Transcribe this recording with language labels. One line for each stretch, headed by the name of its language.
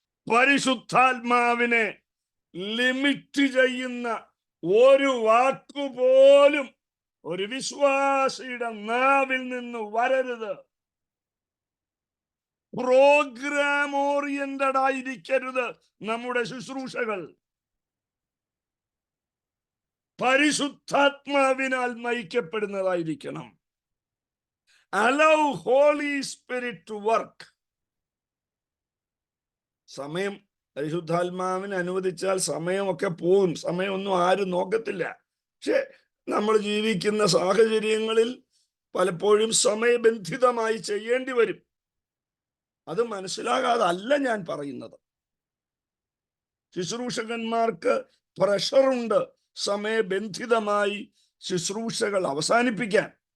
Malayalam: പരിശുദ്ധാത്മാവിനെ ലിമിറ്റ് ചെയ്യുന്ന ഒരു വാക്കുപോലും ഒരു വിശ്വാസിയുടെ നാവിൽ നിന്ന് വരരുത്. പ്രോഗ്രാം ഓറിയന്റഡ് ആയിരിക്കരുത് നമ്മുടെ ശുശ്രൂഷകൾ. പരിശുദ്ധാത്മാവിനാൽ നയിക്കപ്പെടുന്നതായിരിക്കണം.
English: Allow Holy Spirit to work.
Malayalam: സമയം പരിശുദ്ധാത്മാവിന് അനുവദിച്ചാൽ സമയമൊക്കെ പോകും. സമയമൊന്നും ആരും നോക്കത്തില്ല. പക്ഷെ നമ്മൾ ജീവിക്കുന്ന സാഹചര്യങ്ങളിൽ പലപ്പോഴും സമയബന്ധിതമായി ചെയ്യേണ്ടി വരും. അത് മനസ്സിലാകാതല്ല ഞാൻ പറയുന്നത്. ശുശ്രൂഷകന്മാർക്ക് പ്രഷറുണ്ട് സമയബന്ധിതമായി ശുശ്രൂഷകൾ അവസാനിപ്പിക്കാൻ.